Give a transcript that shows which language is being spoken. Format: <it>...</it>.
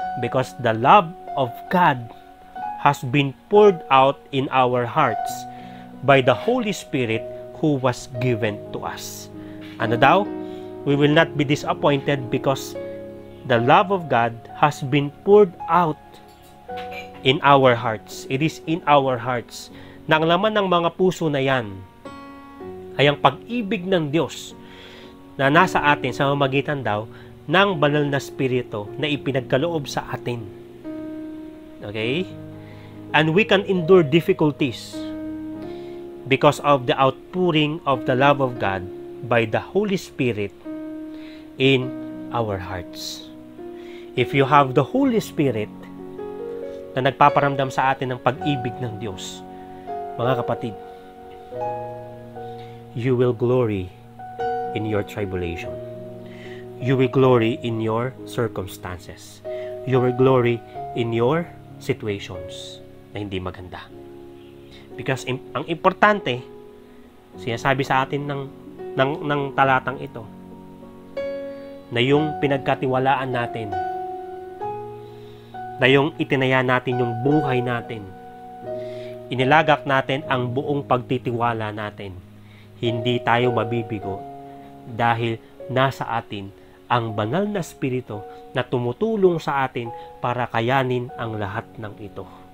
<en>Because the love of God has been poured out in our hearts by the Holy Spirit who was given to us.</en> <tl>Ano daw?</tl> <en>We will not be disappointed because the love of God has been poured out in our hearts. It is in our hearts.</en> <tl>Na ang laman ng mga puso na yan ay ang pag-ibig ng Diyos na nasa atin sa mamagitan daw ng banal na Espiritu na ipinagkaloob sa atin.</tl> <en>Okay? And we can endure difficulties because of the outpouring of the love of God by the Holy Spirit in our hearts. If you have the Holy Spirit</en> <tl>na nagpaparamdam sa atin ng pag-ibig ng Diyos, mga kapatid,</tl> <en>you will glory in your tribulation. You will glory in your circumstances. You will glory in your</en> <tl>situations na hindi maganda. Because ang importante, sinasabi sa atin ng talatang ito, na yung pinagkatiwalaan natin, na yung itinaya natin yung buhay natin, inilagak natin ang buong pagtitiwala natin, hindi tayo mabibigo dahil nasa atin ang banal na Espiritu na tumutulong sa atin para kayanin ang lahat ng ito.</tl>